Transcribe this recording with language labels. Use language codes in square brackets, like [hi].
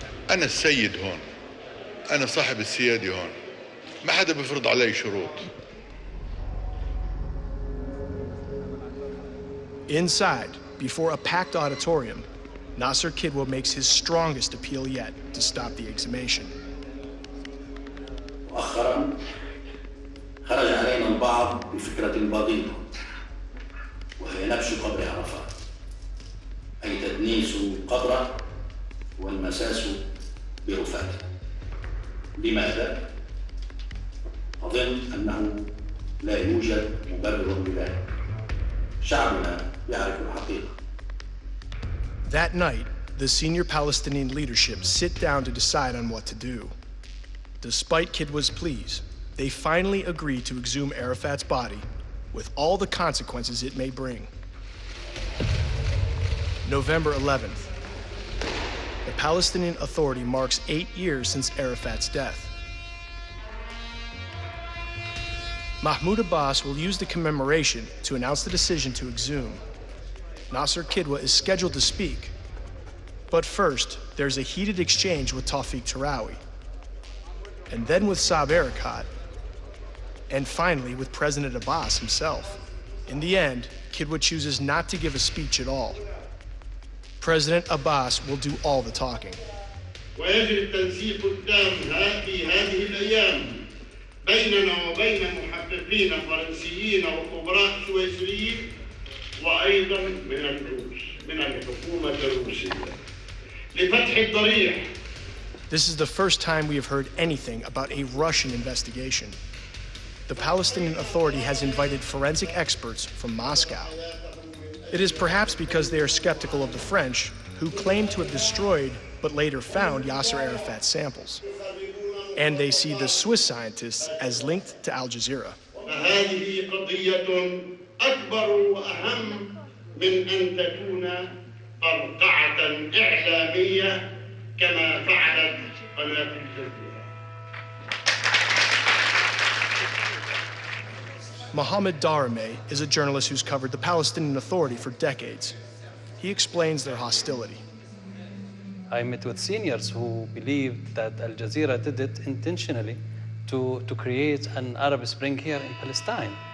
[ar] أنا السيد هون. أنا صاحب السيادة هون. ما حدا بيفرض علي شروط. [en] Inside, before a packed auditorium, Nasser Kidwa makes his strongest appeal yet to stop the exhumation. [ar] مؤخرا خرج علينا البعض بفكرة بغيضة وهي نبش قبر عرفات أي تدنيس قبره والمساس برفاته. لماذا؟ أظن أنه لا يوجد مبرر لذلك. شعبنا يعرف الحقيقة. [en] That night, the senior Palestinian leadership sit down to decide on what to do. Despite Kidwa's pleas, they finally agree to exhume Arafat's body with all the consequences it may bring. November 11th. The Palestinian Authority marks 8 years since Arafat's death. Mahmoud Abbas will use the commemoration to announce the decision to exhume. Nasser Kidwa is scheduled to speak. But first, there's a heated exchange with Tawfiq Tarawi, and then with Saab Erekat, and finally with President Abbas himself. In the end, Kidwa chooses not to give a speech at all. President Abbas will do all the talking. [ar] ويجري التنسيق التام في هذه الأيام بيننا وبين محققين فرنسيين وخبراء سويسريين وأيضا من الحكومة الروسية لفتح الضريح. [en] This is the first time we have heard anything about a Russian investigation. The Palestinian Authority has invited forensic experts from Moscow. It is perhaps because they are skeptical of the French, who claim to have destroyed but later found Yasser Arafat's samples. And they see the Swiss scientists as linked to Al Jazeera. [ar] فهذه قضية أكبر وأهم من أن تكون فرقعة إعلامية كما فعلت قناة الجزيرة. [en] Mohammed Darame is a journalist who's covered the Palestinian Authority for decades. He explains their hostility. I met with seniors who believed that Al Jazeera did it intentionally to create an Arab Spring here in Palestine.